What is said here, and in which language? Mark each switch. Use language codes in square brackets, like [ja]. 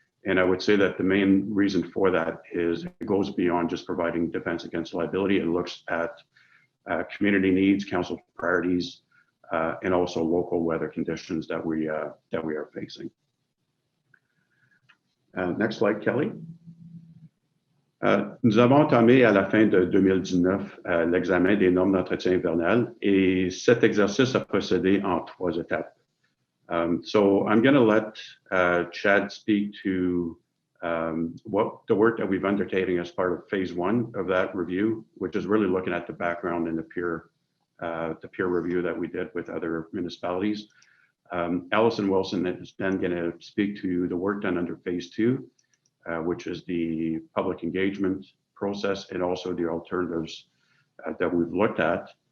[en] And I would say that the main reason for that is it goes beyond just providing defense against liability. It looks at community needs, council priorities, and also local weather conditions that we are facing. Next slide, Kelly. [fr] Nous avons entamé à la fin de 2019 l'examen des normes d'entretien hivernal, et cet exercice a procédé en 3 étapes. [en] So I'm going to let Chad speak to what the work that we've undertaken as part of phase 1 of that review, which is really looking at the background and the peer review that we did with other municipalities. Allison Wilson is then going to speak to the work done under phase 2, which is the public engagement process and also the alternatives that we've looked at.